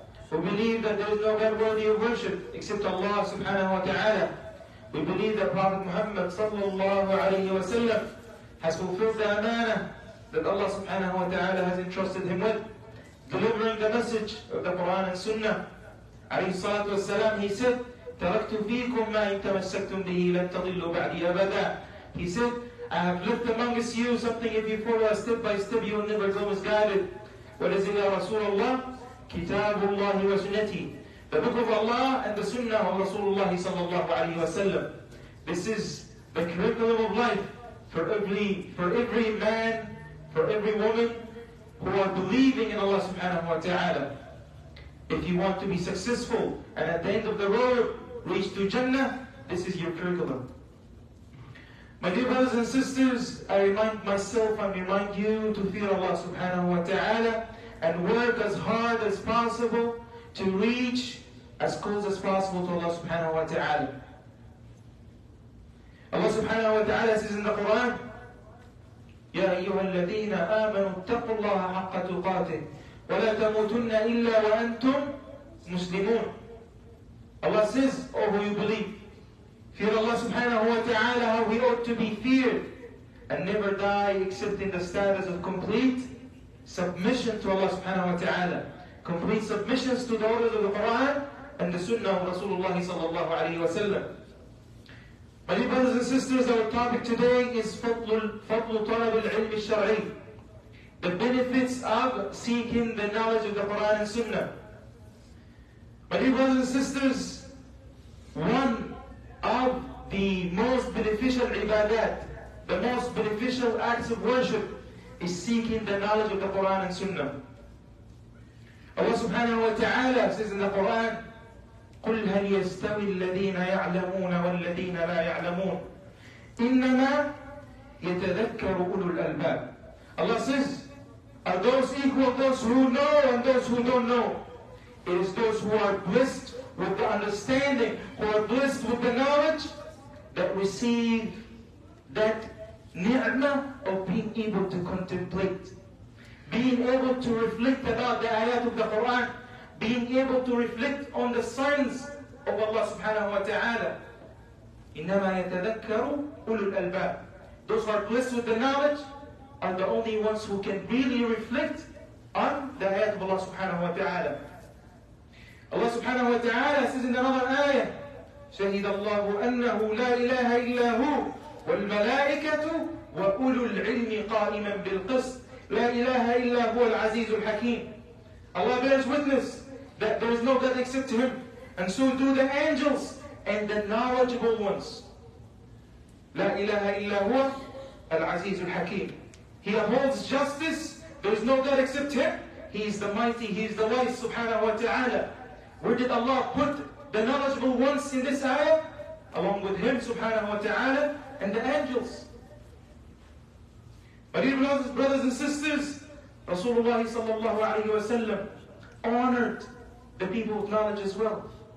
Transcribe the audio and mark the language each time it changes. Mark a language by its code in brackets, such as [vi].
[en] We believe that there is no God worthy of worship except Allah subhanahu wa ta'ala. We believe that Prophet Muhammad sallallahu alayhi wa sallam has fulfilled the amana that Allah subhanahu wa ta'ala has entrusted him with, delivering the message of the Quran and Sunnah. [ar] Alayhi salatu wassalam, [en] he said, [ar] تَرَكْتُ فِيكُمْ مَا إِن تَمَسَّكْتُمْ بِهِ لَن تَضِلُّوا بَعْدِي أَبَدًا. [en] He said, I have left amongst you something if you follow step by step you will never go misguided. What is it, Ya Rasulullah? Kitabullah wa sunnati. The book of Allah and the Sunnah of Rasulullah sallallahu alayhi wa sallam. This is the curriculum of life for every man, for every woman who are believing in Allah subhanahu wa ta'ala. If you want to be successful and at the end of the road reach to Jannah, this is your curriculum. My dear brothers and sisters, I remind myself and remind you to fear Allah subhanahu wa ta'ala and work as hard as possible to reach as close as possible to Allah subhanahu wa ta'ala. Allah subhanahu wa ta'ala says in the Quran, [ar] يا أيها الذين آمنوا اتقوا الله حق تقاته ولا تموتن إلا وأنتم مسلمون. [en] Allah says, oh who you believe, fear Allah subhanahu wa ta'ala how we ought to be feared and never die except in the status of complete submission to Allah subhanahu wa ta'ala, complete submissions to the orders of the Quran and the Sunnah of Rasulullah sallallahu alayhi wa sallam. My dear brothers and sisters, our topic today is [ar] فضل طلب العلم الشرعي, [en] the benefits of seeking the knowledge of the Quran and Sunnah. My dear brothers and sisters, one of the most beneficial ibadat, the most beneficial acts of worship is seeking the knowledge of the Quran and Sunnah. Allah subhanahu wa ta'ala says in the Quran, [ar] قُلْ هَلْ يَسْتَوِي الَّذِينَ يَعْلَمُونَ وَالَّذِينَ لَا يَعْلَمُونَ إِنَّمَا يَتَذَكَّرُ أُولُو الْأَلْبَابِ. [en] Allah says, are those equal, those who know and those who don't know? It is those who are blessed with the understanding, who are blessed with the knowledge, that receive that ni'mah of being able to contemplate, being able to reflect about the ayat of the Quran, being able to reflect on the signs of Allah subhanahu wa ta'ala. [ar] إِنَّمَا يَتَذَكَّرُ أُولُو الْأَلْبَابِ. [en] those who are blessed with the knowledge, are the only ones who can really reflect on the ayat of Allah subhanahu wa ta'ala. Allah subhanahu wa ta'ala says in another ayah, [ar] شهد الله أنه لا إله إلا هو والملائكة وأولو العلم قائما بالقسط لا إله إلا هو العزيز الحكيم. [en] Allah bears witness that there is no God except Him, and so do the angels and the knowledgeable ones. [ar] لا إله إلا هو العزيز الحكيم. [en] He upholds justice. There is no God except Him. He is the mighty, He is the wise subhanahu wa ta'ala. Where did Allah put the knowledgeable ones in this ayah? Along with Him subhanahu wa ta'ala and the angels. My dear brothers and sisters, Rasulullah sallallahu alayhi wa sallam honored the people of knowledge as well.